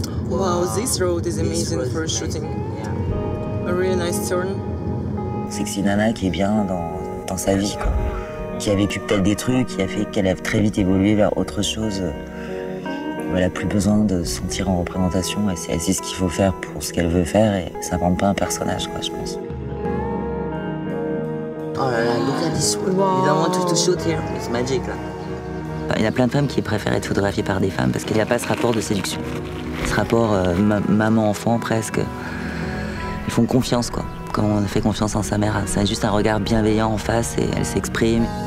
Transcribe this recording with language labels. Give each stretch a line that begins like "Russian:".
English: Wow, this road is amazing for shooting. A really nice turn.
French: C'est que c'est une nana qui est bien dans sa vie, quoi. Qui a vécu peut-être des trucs, qui a fait qu'elle a très vite évolué vers autre chose. Elle n'a plus besoin de se sentir en représentation et c'est ce qu'il faut faire pour ce qu'elle veut faire et ça ne rend pas un personnage, quoi, je pense.
English: Oh là là, look at this one. Wow. You don't want to shoot here, it's magic là.
French: Il y a plein de femmes qui préfèrent être photographiées par des femmes parce qu'il n'y a pas ce rapport de séduction. Ce rapport maman-enfant presque. Ils font confiance, quoi. Comme on fait confiance en sa mère, c'est juste un regard bienveillant en face et elle s'exprime.